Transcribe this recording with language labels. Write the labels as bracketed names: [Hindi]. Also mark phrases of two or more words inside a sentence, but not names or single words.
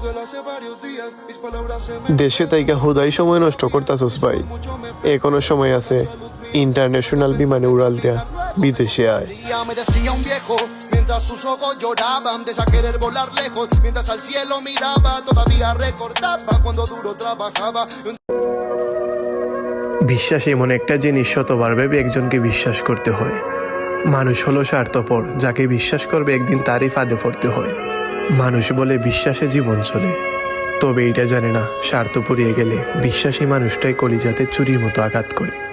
[Bangla] দেশে তাইকা হুদাই সময় নষ্ট করতাছস ভাই, এখনো সময় আছে। ইন্টারন্যাশনাল বিমানে উড়াল দেয়া, বিদেশে আয়। [Spanish] Mientras sus ojos lloraban de querer volar lejos, mientras al cielo miraba, todavía recordaba cuando duro trabajaba. [Bangla] বিশ্বাস এমন একটা জিনিস, শতবার ভেবে একজনকে বিশ্বাস করতে হয়। মানুষ হলো স্বার্থপর, যাকে বিশ্বাস করবে একদিন তারই ফাঁদে পড়তে হয়। মানুষ বলে বিশ্বাসে জীবন চলে, তবে এটা জানে না স্বার্থ পুড়িয়ে গেলে বিশ্বাসী মানুষটাই কলিজাতে চুরির মতো আঘাত করে।